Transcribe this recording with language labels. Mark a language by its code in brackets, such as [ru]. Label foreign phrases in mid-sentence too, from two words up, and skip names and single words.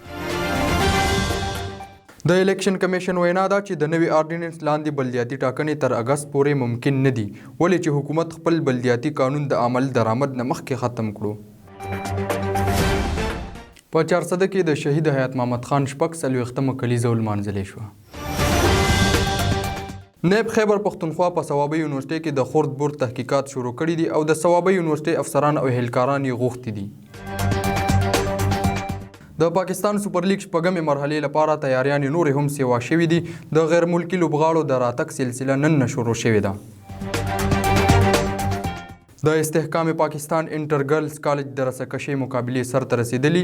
[ps] د الیکشن کمیشن وینا ده چې د نوي آرډیننس لاندې بلدیاتي ټاکنې تر اګست پورې ممکن نه دي، ولې چې حکومت خپل بلدیاتي قانون د عمل درآمد نه مخکې ختم کړو. په 400 کې د شهید حیات محمد خان 46مه کلیزه ولمانځلې شوه. نیب خیبر پختونخوا په ثوابه یونیورسټۍ کې د خرد برد تحقیقات شروع کړي دي او د ثوابه یونیورسټۍ افسران او اهلکاران یې غوښتي دي. د پاکستان سپر لیګ شپږمې مرحلې لپاره تیاریانې نورې هم سیوا شوي دي. د غیر ملکي لوبغاړو د راتګ سلسله نن نه شروع شوې ده. د استحکام پاکستان انټر ګرلز کالج د رسکشۍ مقابلې سر ته رسیدلي.